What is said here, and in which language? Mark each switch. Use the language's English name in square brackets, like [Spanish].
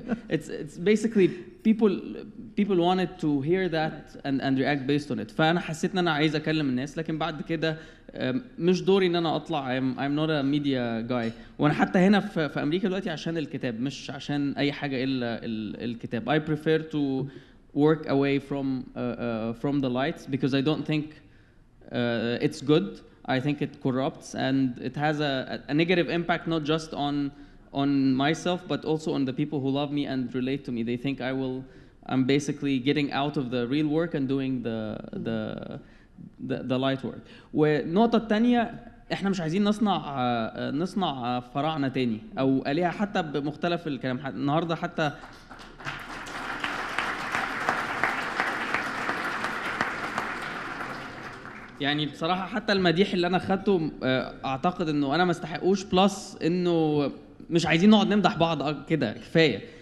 [English] It's basically people wanted to hear that and react based on it. [Arabic] فأنا حسيت إن أنا عايز أكلم الناس، لكن بعد كده مش دوري إن أنا أطلع. [English] I'm not a media guy. [Arabic] وأنا حتى هنا في أمريكا دلوقتي عشان الكتاب، مش عشان أي حاجة إلا الكتاب. [English] I prefer to work away from the lights because I don't think it's good. I think it corrupts and it has a negative impact not just on myself but also on the people who love me and relate to me. They think I'm basically getting out of the real work and doing the light work. [Arabic] والنقطة الثانية، احنا مش عايزين نصنع فراعنة تاني او آلهة حتى بمختلف الكلام. النهارده حتى يعني بصراحة حتى المديح اللي أنا خدته أعتقد إنه أنا ما استحقوش، بلس إنه مش عايزين نقعد نمدح بعض كده، كفاية.